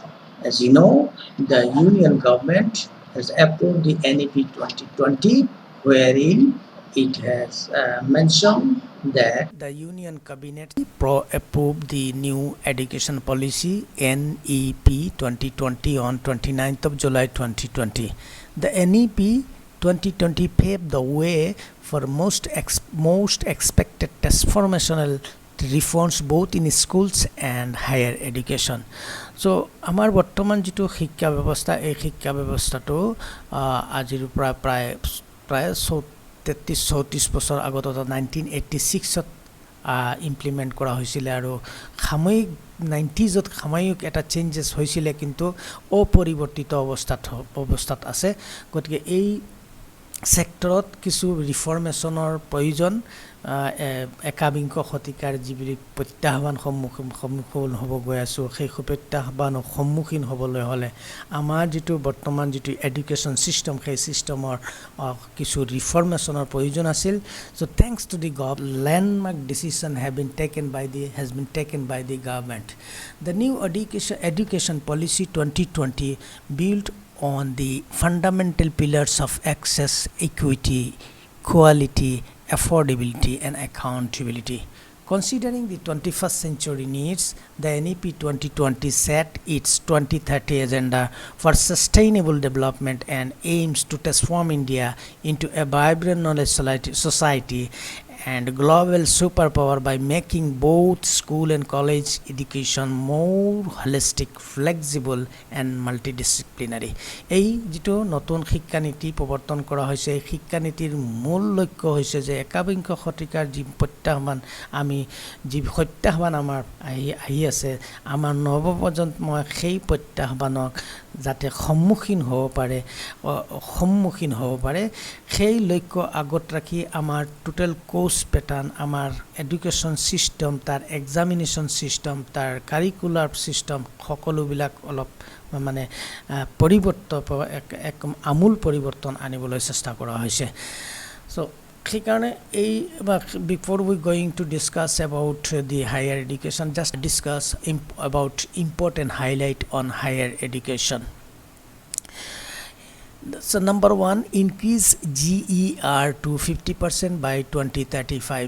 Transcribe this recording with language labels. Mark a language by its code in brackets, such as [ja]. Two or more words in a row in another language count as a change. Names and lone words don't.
[en] As you know, the Union government has approved the NEP 2020, wherein it has mentioned that the Union Cabinet approved the new education policy NEP 2020 on 29th of July 2020. The NEP 2020 paved the way for most expected transformational reforms both in schools and higher education. [as] So আমাৰ বৰ্তমান যিটো শিক্ষা ব্যৱস্থা, এই শিক্ষা ব্যৱস্থাটো আজিৰ পৰা প্ৰায় 33-34 বছৰ আগত 1986ত ইমপ্লিমেণ্ট কৰা হৈছিলে আৰু সাময়িক 90sত সাময়িক এটা চেঞ্জেছ হৈছিলে, কিন্তু অপৰিৱৰ্তিত অৱস্থাত আছে। গতিকে এই সেক্টৰত কিছু ৰিফৰ্মেশ্যনৰ প্ৰয়োজন। একাবিংশ শতিকাৰ যিবিলাক প্ৰত্যাহ্বান সন্মুখীন হ'ব গৈ আছোঁ, সেই প্ৰত্যাহ্বানৰ সন্মুখীন হ'বলৈ হ'লে আমাৰ যিটো বৰ্তমান যিটো [en] education system, [as] সেই ছিষ্টেমৰ কিছু ৰিফৰ্মেশ্যনৰ প্ৰয়োজন আছিল। [en] So thanks to the landmark decision has been taken by the government. The new education policy 2020 built on the fundamental pillars of access, equity, quality, affordability, and accountability. Considering the 21st century needs, the NEP 2020 set its 2030 agenda for sustainable development and aims to transform India into a vibrant knowledge society and global superpower by making both school and college education more holistic, flexible, and multidisciplinary. [as] এই যেটো নতুন শিক্ষানীতি প্ৰৱৰ্তন কৰা হৈছে, এই শিক্ষানীতিৰ মূল লক্ষ্য হৈছে যে একাবিংশ শতিকাৰ যি প্ৰত্যাহ্বান আমাৰ আহি আছে, আমাৰ নৱপ্ৰজন্মই সেই প্ৰত্যাহ্বানক যাতে সন্মুখীন হ'ব পাৰে, সেই লক্ষ্য আগত ৰাখি আমাৰ [en] total course pattern, [as] আমাৰ [en] education system, [as] তাৰ [en] examination system, [as] তাৰ [en] curricular system [as] সকলোবিলাক অলপ মানে এক আমূল পৰিৱৰ্তন আনিবলৈ চেষ্টা কৰা হৈছে। [en] চ' সেইকাৰণে before we going to discuss about the higher education, just discuss about important highlight on higher education. So number one, increase GER to 50% by 2035.